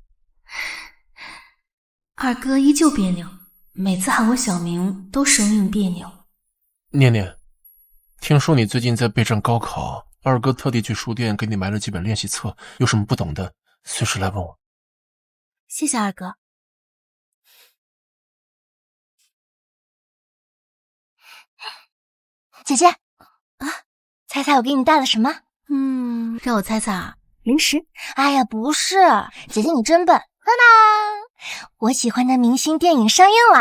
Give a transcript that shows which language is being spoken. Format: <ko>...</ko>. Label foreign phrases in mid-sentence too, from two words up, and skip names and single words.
<zh>二哥依舊彆扭，每次喊我小名都生硬彆扭。念念，聽說你最近在備戰高考，二哥特地去書店給你買了幾本練習冊，有什麼不懂的， 隨時來問我。謝謝二哥。姐姐，猜猜我给你带了什么？让我猜猜啊，零食？哎呀，不是，姐姐你真笨。当当，我喜欢的明星电影上映了。</zh>